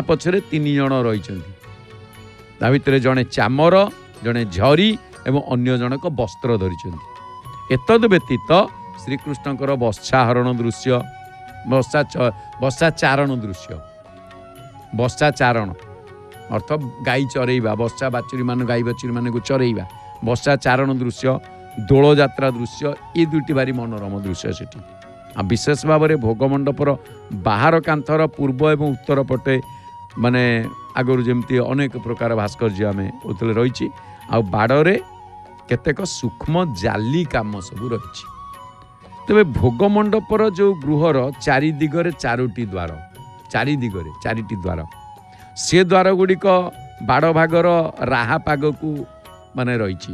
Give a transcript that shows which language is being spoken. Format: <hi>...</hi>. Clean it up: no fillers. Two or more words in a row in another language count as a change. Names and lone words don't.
<or>ପଛରେ 3 ଜଣ ରହି ତା ଭିତର ଯଡ଼େ ଚାମର ଯଡ଼େ ଝରି ଏବଂ ଅନ୍ୟ ଜନକ ବସ୍ତ୍ର ଧରିଚନ୍ତି ଏତଦ ବ୍ୟତୀତ ଶ୍ରୀକୃଷ୍ଣକର ବତ୍ସାହରଣ ଦୃଶ୍ୟ ବତ୍ସାଚାରଣ ଦୃଶ୍ୟ ବତ୍ସାଚାରଣ ଅର୍ଥ ଗାଈ ଚରେଇବା ବତ୍ସା ବାଛୁରୀ ମାନ ଗାଈ ବାଛୁରୀ ମାନ କୁ ଚରେଇବା ବତ୍ସାଚାରଣ ଦୃଶ୍ୟ ଦୋଳ ଯାତ୍ରା ଦୃଶ୍ୟ ଏ 2ଟି ଭାରି ମନୋରମ ଦୃଶ୍ୟ ସେଠି ବିଶେଷ ଭାବ ମେଁ ଭୋଗ ମଣ୍ଡପର ବାହାର କାନ୍ଥର ପୂର୍ବ ଏବଂ ଉତ୍ତର ପଟେ ମାନେ ଆଗରୁ ଯେମିତି ଅନେକ ପ୍ରକାର ଭାସ୍କର୍ଯ୍ୟ ଆମେ ଓଥିରେ ରହିଛି। ଆଉ ବାଡ଼ରେ କେତେକ ସୂକ୍ଷ୍ମ ଜାଲି କାମ ସବୁ ରହିଛି। ତେବେ ଭୋଗ ମଣ୍ଡପର ଯେଉଁ ଗୃହର ଚାରି ଦିଗରେ ଚାରୋଟି ଦ୍ୱାର, ଚାରି ଦିଗରେ ଚାରିଟି ଦ୍ୱାର, ସେ ଦ୍ୱାର ଗୁଡ଼ିକ ବାଡ଼ ଭାଗର ରାହା ପାଗକୁ ମାନେ ରହିଛି।</or>